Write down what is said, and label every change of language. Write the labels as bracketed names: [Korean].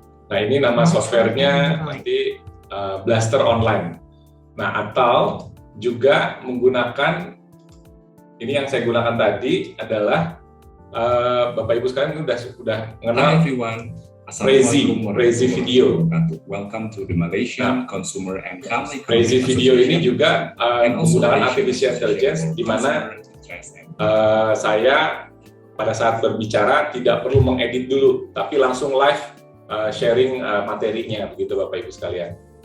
[Indonesian] Nah, ini nama softwarenya nanti Blaster Online. Nah, atau juga menggunakan ini yang saya gunakan tadi adalah Bapak Ibu sekalian sudah mengenal Prezi Video. [English] Welcome to the Malaysian Consumer and Family. [Indonesian] Prezi Video ini juga menggunakan artificial intelligence, di mana saya pada saat berbicara tidak perlu mengedit dulu, tapi langsung live sharing materinya, begitu Bapak Ibu sekalian.